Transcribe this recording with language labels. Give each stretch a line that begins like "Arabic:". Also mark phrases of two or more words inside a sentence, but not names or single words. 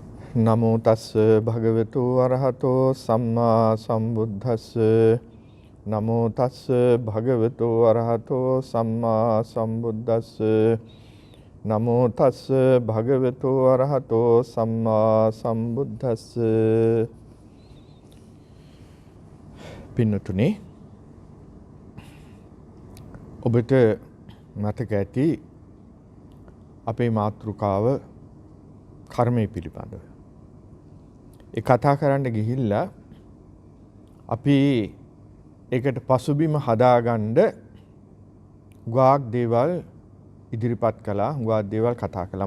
Pali: නමෝ තස්ස භගවතු අරහතෝ සම්මා සම්බුද්දස්ස නමෝ තස්ස භගවතු අරහතෝ සම්මා සම්බුද්දස්ස නමෝ තස්ස භගවතු අරහතෝ සම්මා සම්බුද්දස්ස.
Sinhala: පින්නතුනි, ඔබට මතක ඇති අපේ මාතෘකාව කර්මය පිළිබඳව. ඒ කතා කරන්න ගිහිල්ලා අපි ඒකට පසුබිම හදාගන්න ගාක් දේවල් ඉදිරිපත් කළා, ගාක් දේවල් කතා කළා.